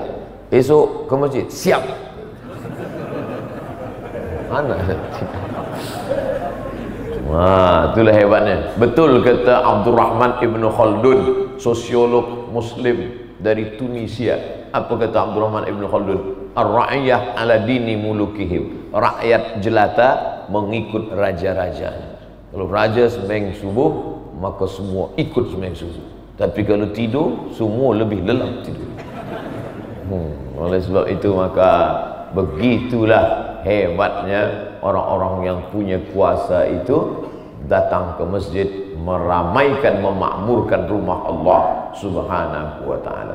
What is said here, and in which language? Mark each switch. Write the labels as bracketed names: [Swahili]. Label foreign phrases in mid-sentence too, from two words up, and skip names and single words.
[Malay] Esok ke masjid, siap. Mana? Itulah hebatnya. Betul kata Abdul Rahman Ibn Khaldun, sosiolog muslim dari Tunisia. Apa kata Abdul Rahman Ibn Khaldun? [Arabic] الرعية على دين ملوكهم. [Malay] Rakyat jelata mengikut raja-raja. Kalau raja sembahyang subuh, maka semua ikut sembahyang subuh. Tapi kalau tidur, semua lebih lelap tidur. Oleh sebab itu maka begitulah hebatnya orang-orang yang punya kuasa itu datang ke masjid, meramaikan, memakmurkan rumah Allah [Arabic] سبحانه وتعالى.